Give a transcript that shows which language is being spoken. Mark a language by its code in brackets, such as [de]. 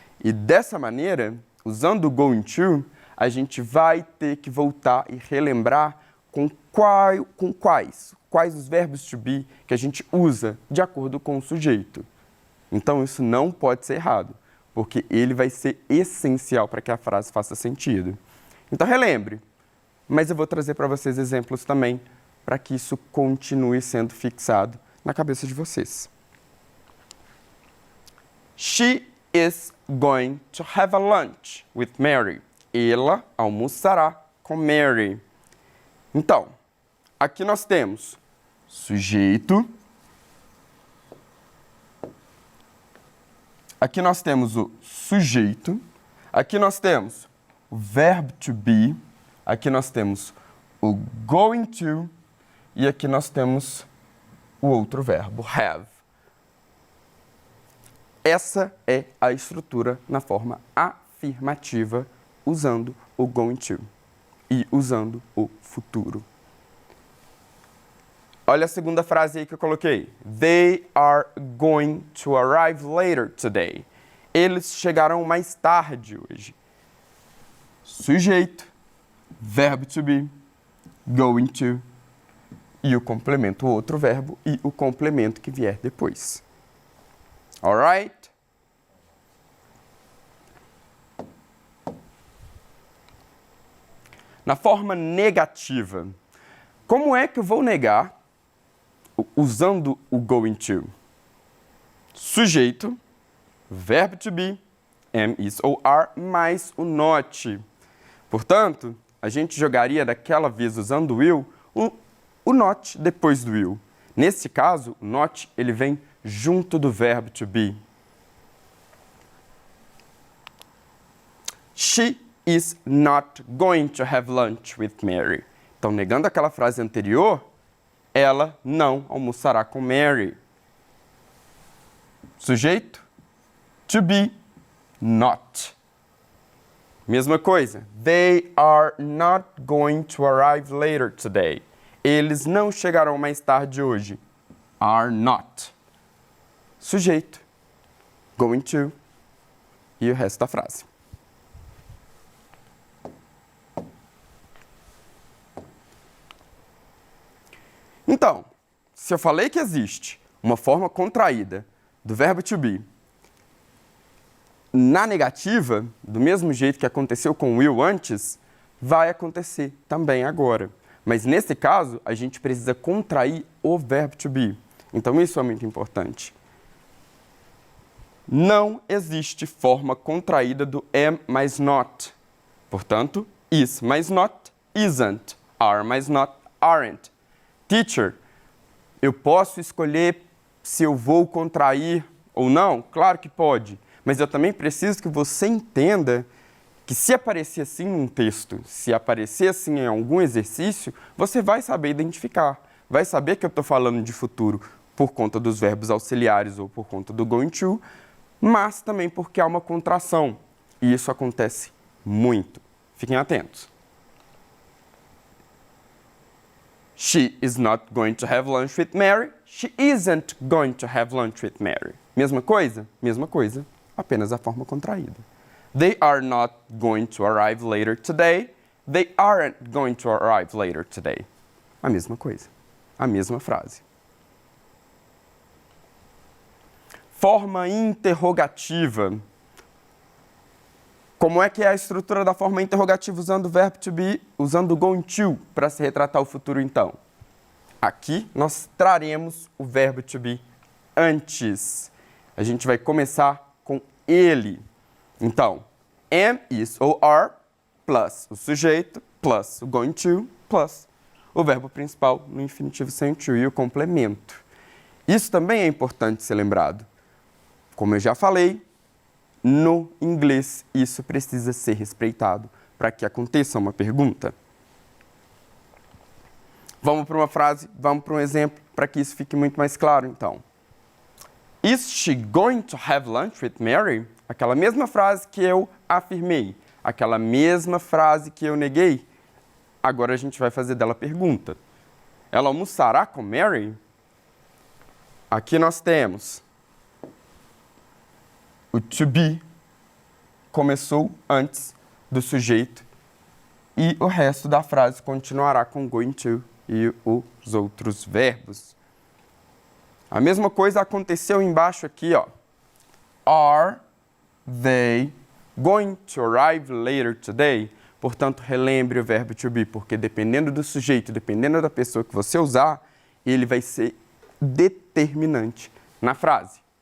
[pt] E dessa maneira, usando o going to, a gente vai ter que voltar e relembrar quais os verbos to be que a gente usa de acordo com o sujeito. Então, isso não pode ser errado, porque ele vai ser essencial para que a frase faça sentido. Então, relembre, mas eu vou trazer para vocês exemplos também, para que isso continue sendo fixado na cabeça de vocês. [en] She is going to have a lunch with Mary. [pt] Ela almoçará com Mary. Então, aqui nós temos sujeito. Aqui nós temos o sujeito. Aqui nós temos o verbo to be. Aqui nós temos o going to. E aqui nós temos o outro verbo, have. Essa é a estrutura na forma afirmativa, usando o going to e usando o futuro. Olha a segunda frase aí que eu coloquei. [en] They are going to arrive later today. [pt] Eles chegarão mais tarde hoje. Sujeito, verbo to be, going to, e o complemento, o outro verbo, e o complemento que vier depois. Alright? Na forma negativa, como é que eu vou negar usando o going to? Sujeito, verbo to be, am, is ou are, mais o not. Portanto, a gente jogaria daquela vez usando o will, o not depois do will. Nesse caso, o not ele vem junto do verbo to be. [en] She is not going to have lunch with Mary. [pt] Então, negando aquela frase anterior, ela não almoçará com Mary. Sujeito, to be, not. Mesma coisa. [en] They are not going to arrive later today. [pt] Eles não chegarão mais tarde hoje. [en] Are not. [pt] Sujeito, going to, e o resto da frase. Então, se eu falei que existe uma forma contraída do verbo to be na negativa, do mesmo jeito que aconteceu com o will antes, vai acontecer também agora. Mas nesse caso, a gente precisa contrair o verbo to be. Então isso é muito importante. Não existe forma contraída do am mais not. Portanto, is mais not, isn't. Are mais not, aren't. Teacher, eu posso escolher se eu vou contrair ou não? Claro que pode. Mas eu também preciso que você entenda que se aparecer assim num texto, se aparecer assim em algum exercício, você vai saber identificar. Vai saber que eu estou falando de futuro por conta dos verbos auxiliares ou por conta do going to, mas também porque há uma contração. E isso acontece muito. Fiquem atentos. [en] She is not going to have lunch with Mary. She isn't going to have lunch with Mary. [pt] Mesma coisa? Mesma coisa, apenas a forma contraída. [en] They are not going to arrive later today. They aren't going to arrive later today. [pt] A mesma coisa, a mesma frase. Forma interrogativa. Como é que é a estrutura da forma interrogativa usando o verbo to be, usando o going to para se retratar o futuro então? Aqui nós traremos o verbo to be antes. A gente vai começar com ele. Então, am, is ou are, plus o sujeito, plus o going to, plus o verbo principal no infinitivo sem o to e o complemento. Isso também é importante ser lembrado. Como eu já falei, no inglês isso precisa ser respeitado para que aconteça uma pergunta. Vamos para uma frase, vamos para um exemplo, para que isso fique muito mais claro, então. [en] Is she going to have lunch with Mary? [pt] Aquela mesma frase que eu afirmei, aquela mesma frase que eu neguei, agora a gente vai fazer dela pergunta. Ela almoçará com Mary? Aqui nós temos o to be começou antes do sujeito e o resto da frase continuará com going to e os outros verbos. A mesma coisa aconteceu embaixo aqui, ó. [en] Are they going to arrive later today? [pt] Portanto, relembre o verbo to be, porque dependendo do sujeito, dependendo da pessoa que você usar, ele vai ser determinante na frase.